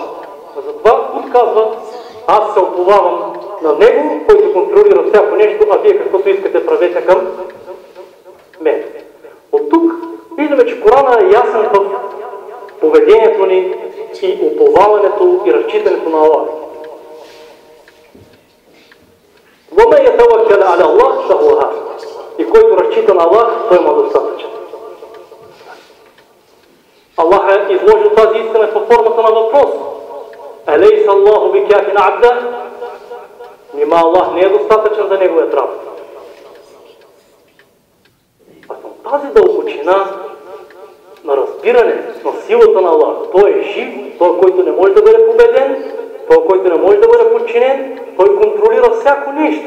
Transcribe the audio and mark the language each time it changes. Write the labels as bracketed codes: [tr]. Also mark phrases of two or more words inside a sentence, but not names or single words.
[bg] Затова отказва, аз се оповавам на него, който контролира всяко нещо, а вие каквото искате правете към мен. От тук виждаме, че Корана е ясен в поведението ни и уповаването и разчитането на Аллах. [ar] وَمَنْ يَتَوَكَّلْ عَلَى اللَّهِ فَهُوَ حَسْبُهُ. [bg] И който разчита на Аллах, той има достатъчен. Аллах е изложил тази истина във формата на въпрос. [ar] أَلَيْسَ اللَّهُ بِكَافٍ عَبْدَهُ. [bg] Нима Аллах не е достатъчен за неговият раб. А към тази дълбочина на разбиране на силата на Аллах, той е жив, той, който не може да бъде победен, той, който не може да бъде подчинен, той контролира всяко нещо.